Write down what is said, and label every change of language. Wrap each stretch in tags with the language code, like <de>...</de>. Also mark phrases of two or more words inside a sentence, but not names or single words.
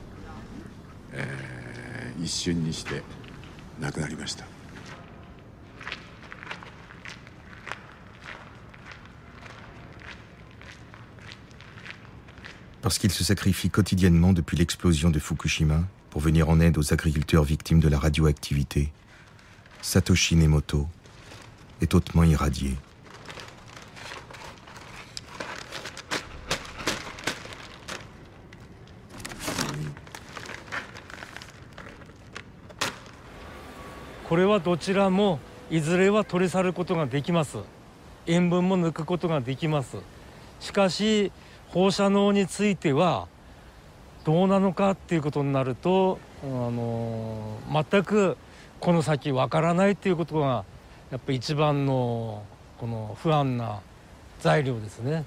<ja>一瞬にして亡くなりました。</ja> <fr>Parce qu'il se sacrifie quotidiennement depuis l'explosion de Fukushima pour venir en aide aux agriculteurs victimes de la radioactivité, Satoshi Nemoto est hautement irradié. Ce sont deux choses,</fr> <ja>いずれは取り去ることができます。塩分も抜くことができます。しかし放射能についてはどうなのかっていうことになると、全くこの先わからないっていうことがやっぱり一番のこの不安な材料ですね。</ja>